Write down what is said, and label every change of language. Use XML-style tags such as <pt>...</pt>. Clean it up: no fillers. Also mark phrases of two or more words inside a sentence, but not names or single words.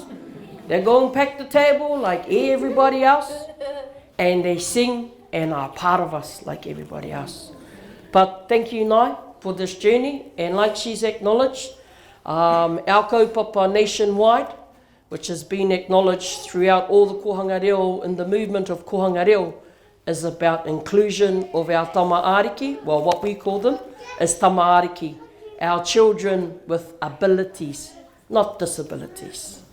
<en>They go and pack the table like everybody else. And they sing and are part of us like everybody else. But thank you, Nai, for this journey. And like she's acknowledged, our kaupapa nationwide, which has been acknowledged throughout all the</en> <mi>kohanga reo</mi> <en>in the movement of</en> <mi>kohanga reo,</mi> <en>is about inclusion of our tamaariki, well, what we call them is tamaariki, our children with abilities, not disabilities.</en>